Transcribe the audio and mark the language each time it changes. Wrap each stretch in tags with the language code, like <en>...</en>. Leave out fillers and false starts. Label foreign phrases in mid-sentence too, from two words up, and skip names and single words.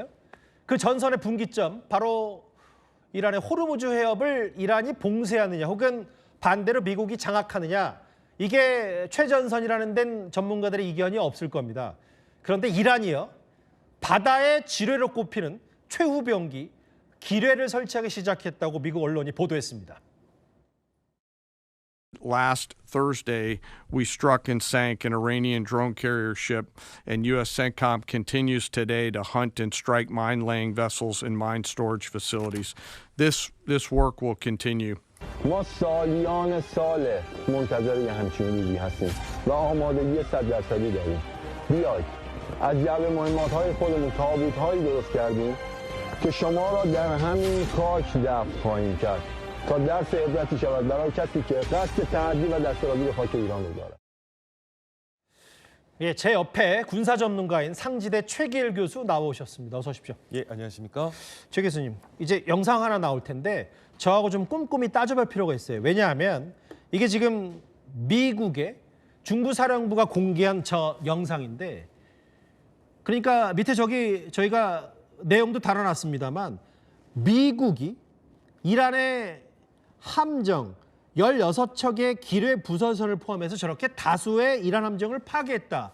<ko>그 전선의 분기점, 바로 이란의 호르무즈 해협을 이란이 봉쇄하느냐 혹은 반대로 미국이 장악하느냐, 이게 최전선이라는 데는 전문가들의 이견이 없을 겁니다. 그런데 이란이요, 바다의 지뢰로 꼽히는 최후병기 기뢰를 설치하기 시작했다고 미국 언론이 보도했습니다.</ko> <en>Last Thursday, we struck and sank an Iranian drone carrier ship, and U.S. CENTCOM continues today to hunt and strike mine-laying vessels and mine storage facilities. This work will continue.</en> <fa>ما سالیان ساله منتظر یه همچین روزی هستیم و آمادگی 100% داریم. بیاید از جعبه مهمات‌های خودمون تابوت‌هایی درست کردیم که شما را در همین خاک دفن خواهیم کرد تا درس عبرتی شود برای کسی که قصد تعدی و دستاوردی به خاک ایران رو دارد.</fa> <ko>예, 제 옆에 군사 전문가인 상지대 최기일 교수 나오셨습니다. 어서 오십시오. 예, 안녕하십니까? 최 교수님, 이제 영상 하나 나올 텐데 저하고 좀 꼼꼼히 따져볼 필요가 있어요. 왜냐하면 이게 지금 미국의 중부사령부가 공개한 저 영상인데, 그러니까 밑에 저희가 내용도 달아놨습니다만 미국이 이란의 함정 16척의 기뢰 부서선을 포함해서 저렇게 다수의 이란 함정을 파괴했다.</ko>